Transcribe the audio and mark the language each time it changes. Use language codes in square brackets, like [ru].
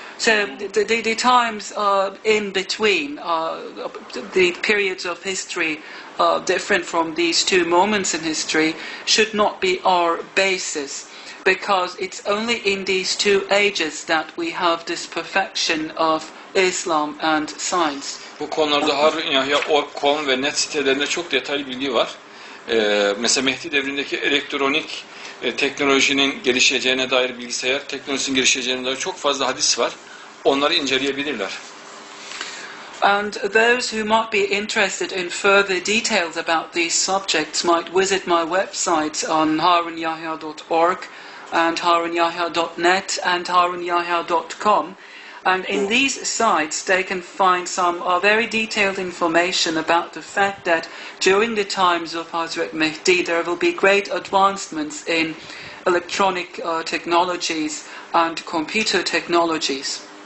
[en] So the times in between, the periods of history different from these two moments in history, should not be our basis, because it's only in these two ages that we have this perfection of Islam and science. [tr] Bu konularda Harun.org.com ve net sitelerinde çok detaylı bilgi var. Mesela Mehdi devrindeki elektronik teknolojinin gelişeceğine dair, bilgisayar teknolojisinin gelişeceğine dair çok fazla hadis var. Onları inceleyebilirler. [en] And those who might be interested in further details about these subjects might visit my website on harunyahya.org and harunyahya.net and harunyahya.com. And in these sites, they can find some very detailed information about the fact that during the times of Hazrat Mehdi, there will be great advancements in electronic technologies and computer technologies.